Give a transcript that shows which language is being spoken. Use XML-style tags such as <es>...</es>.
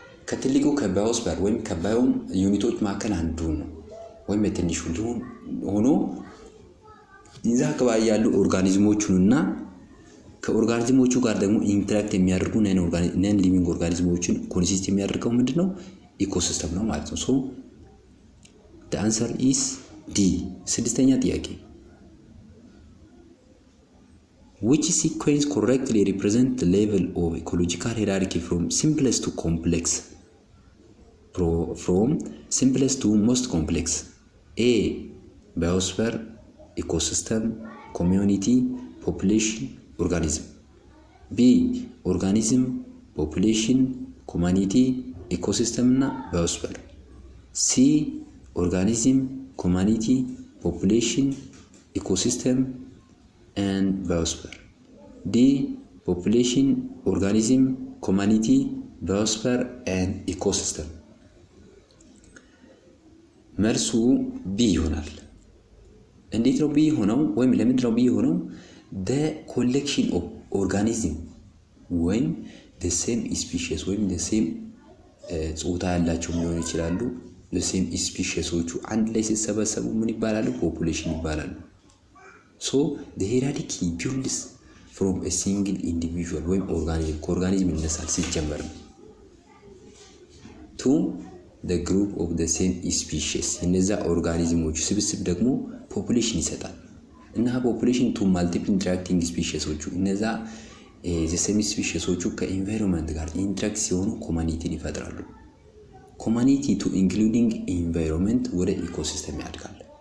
<am>ከትልቁ ከባዮስፈር ወይም ከባዮም ዩኒቶች መካከል አንዱ ነው፣ ወይም በትንሹ ሆኖ እዛ አካባቢ ያሉ ኦርጋኒዝሞቹንና ከኦርጋኒዝሞቹ ጋር ደግሞ ኢንተራክት የሚያደርጉ ነን ሊቪንግ ኦርጋኒዝሞችን ኮንሲስት የሚያደርገው ምንድነው? ኢኮሲስተም ነው ማለት ነው። ሶ</am> <en>the answer is D።</en> <am>ስድስተኛ ጥያቄ</am> <en>which sequence correctly represent the level of ecological hierarchy from simplest to complex? From simplest to most complex. A biosphere, ecosystem, community, population, organism. B organism, population, community, ecosystem እና biosphere. C organism, community, population, ecosystem and biosphere. D population, organism, community, biosphere and ecosystem።</en> <am>መልሱ ቢ ይሆናል። እንዴት ነው ቢ ሆነው? ወይም ለምንድን ነው ቢ ሆነው?</am> <en>the collection of organism ወይም the same species ወይም the same</en> <am>ጾታ ያላቸው ሊሆኑ ይችላሉ።</am> <en>the same speciesዎቹ</en> <am>አንድ ላይ ሲሰበሰቡ ምን ይባላሉ? population ይባላሉ።</am> <en>so the hierarchy builds from a single individual</en> <am>ወይም organism ከኦርጋኒዝም ይነሳል ሲጀመር</am> <en>to the group of the same species</en> <am>እነዛ ኦርጋኒዝሞች ስብስብ ደግሞ ፖፑሌሽን ይሰጣል። እና ፖፑሌሽን</am> <en>to multiple interacting species</en> <am>ዎቹ እነዛ the same speciesዎቹ ከኢንቫይሮንመንት ጋር ኢንተራክት ሲሆኑ ኮሚኒቲን ይፈጥራሉ። ኮሚኒቲ</am> <en>to including environment</en> <am>ወደ ኢኮሲስተም ያድጋል።</am>